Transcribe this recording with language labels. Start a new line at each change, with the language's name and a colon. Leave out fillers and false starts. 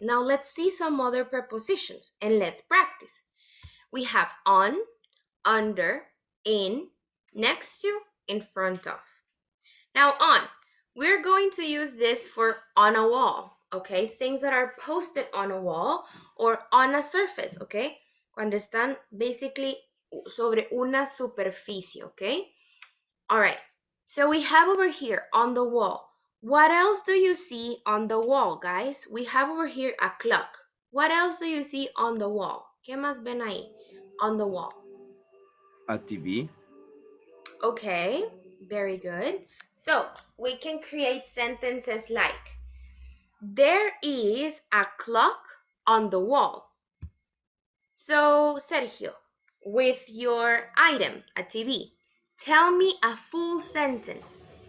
English: Now let's see some other prepositions and let's practice. We have on, under, in, next to, in front of. Now on, we're going to use this for on a wall, okay? Things that are posted on a wall or on a surface, okay?
Spanish: Cuando están basically sobre una superficie, okay?
English: All right, so we have over here on the wall. What else do you see on the wall, guys? We have over here a clock. What else do you see on the wall?
Spanish: ¿Qué más ven ahí
English: on the wall? A TV. Okay, very good. So we can create sentences like, there is a clock on the wall. So, Sergio, with your item, a TV, tell me a full sentence.